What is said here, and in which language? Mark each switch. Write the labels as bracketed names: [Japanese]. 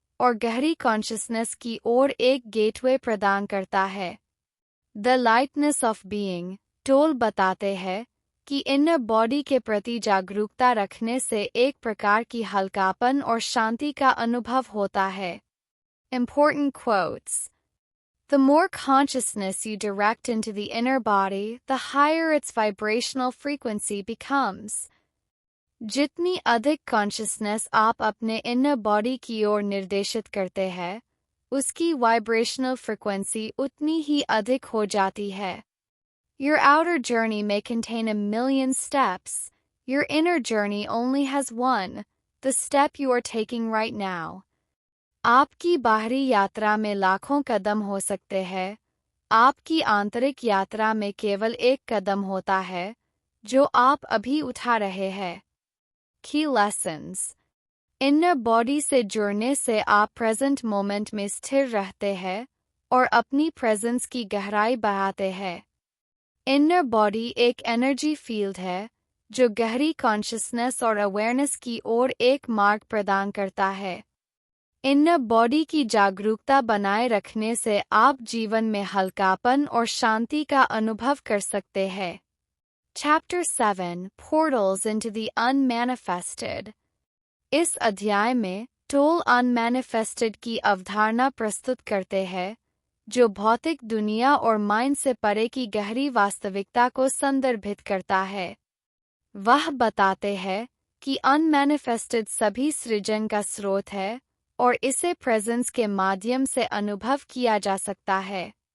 [Hindi] और गहरी कॉन्शियसनेस की ओर एक गेटवे प्रदान करता है। The lightness of being, toll बताते हैं कि इनर बॉडी के प्रति जागरूकता रखने से एक प्रकार की हल्कापन और शांति का अनुभव होता है। [English] Important quotes. The more consciousness you direct into the inner body, the higher its vibrational frequency becomes. [Hindi] जितनी अधिक कॉन्शियसनेस आप अपने इनर बॉडी की ओर निर्देशित करते हैं, उसकी वाइब्रेशनल फ्रीक्वेंसी उतनी ही अधिक हो जाती है। [English] Your outer journey may contain a million steps. Your inner journey only has one, the step you are taking right now. [Hindi] आपकी बाहरी यात्रा में लाखों कदम हो सकते हैं, आपकी आंतरिक यात्रा में केवल एक कदम होता है, जो आप अभी उठा रहे हैं। [English] Key lessons. [Hindi] इनर बॉडी से जुड़ने से आप प्रेजेंट मोमेंट में स्थिर रहते हैं और अपनी प्रेजेंस की गहराई बढ़ाते हैं। इनर बॉडी एक एनर्जी फील्ड है जो गहरी कॉन्शियसनेस और अवेयरनेस की ओर एक मार्ग प्रदान करता है। इनर बॉडी की जागरूकता बनाए रखने से आप जीवन में हल्कापन और शांति का अनुभव कर सकते हैं। [English] Chapter 7 Portals into the Unmanifested. [Hindi] इस अध्याय में टोल अनमैनिफेस्टेड की अवधारणा प्रस्तुत करते हैं, जो भौतिक दुनिया और माइंड से परे की गहरी वास्तविकता को संदर्भित करता है। वह बताते हैं कि अनमैनिफेस्टेड सभी सृजन का स्रोत है और इसे प्रेजेंस के माध्यम से अनुभव किया जा सकता है।